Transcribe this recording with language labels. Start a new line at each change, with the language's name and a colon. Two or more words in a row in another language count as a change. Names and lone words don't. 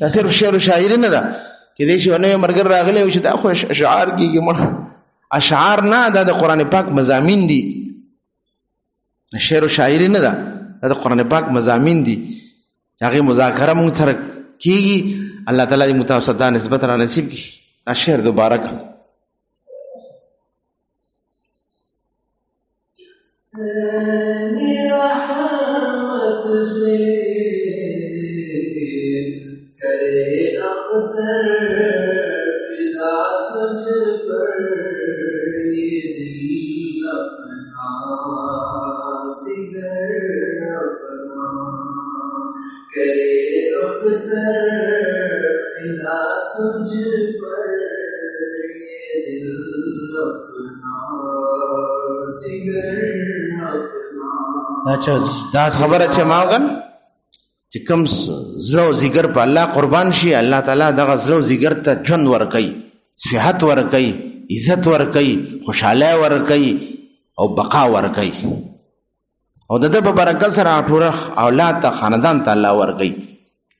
Pashto: دا صرف شعر او شاعری نه ده کې دې شی ونه مرګ راغلی او چې دا خو اشعار کیږي. مړ اشعار نه، دا د قران پاک مضامین دي، شعر او شاعری نه ده، دا د قران پاک مضامین دي. هغه مذاکره موږ سره کیږي. الله تعالی دې متوسطه نسبت را نصیب کړي. شعر مبارک
Urdu: رحمت سے کرے اختر فدا تجھ پر، یہ دل اپنا جگر اپنا کرے اختر فدا تجھ پر، یہ دل اپنا جگر.
Pashto: دا خبره چې ما وګن چې کوم زړه او جگر په الله قربان شي، الله تعالی دغه زړه او جگر ته ژوند ورکوي، صحت ورکوي، عزت ورکوي، خوشاله ورکوي او بقا ورکوي. او د دې په برکت سره ټول اولاد ته خاندان ته الله ورکوي.